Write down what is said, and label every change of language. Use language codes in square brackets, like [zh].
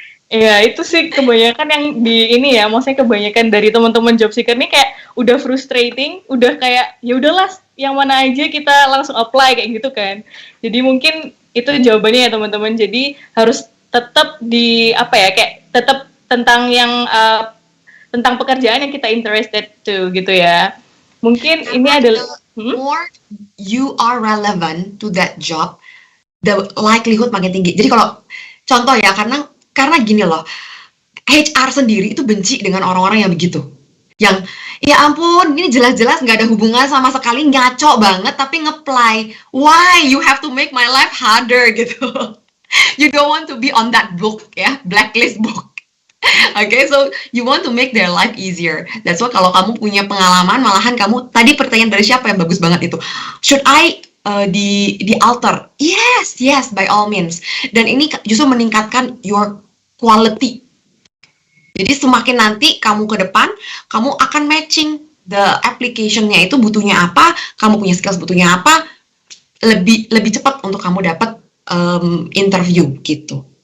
[id] Iya, itu sih kebanyakan yang di ini ya, maksudnya kebanyakan dari teman-teman job seeker nih kayak udah frustrating, udah kayak ya udahlah yang mana aja kita langsung apply kayak gitu kan. Jadi mungkin itu jawabannya ya teman-teman. Jadi harus tetap di apa ya, kayak tetap tentang yang tentang pekerjaan yang kita [en] interested to [id] gitu ya. Mungkin ini adalah [en] The more you are relevant to that job, the likelihood [id] makin tinggi. Jadi kalau contoh ya, karena gini loh, HR sendiri itu benci dengan orang-orang yang begitu. Yang ya ampun, ini jelas-jelas nggak ada hubungan sama sekali, ngaco banget tapi nge-apply. [en] Why you have to make my life harder gitu. You don't want to be on that book ya, blacklist book. Okay, so you want to make their life easier. That's why [id] kalau kamu punya pengalaman, malahan kamu tadi pertanyaan dari siapa yang bagus banget itu. [en] Should I di alter? Yes, by all means. [id] Dan ini justru meningkatkan [en] your quality. [id] Jadi semakin nanti kamu ke depan, kamu akan [en] matching the application- [id] nya itu butuhnya apa, kamu punya skills butuhnya apa, lebih cepat untuk kamu dapat interview gitu.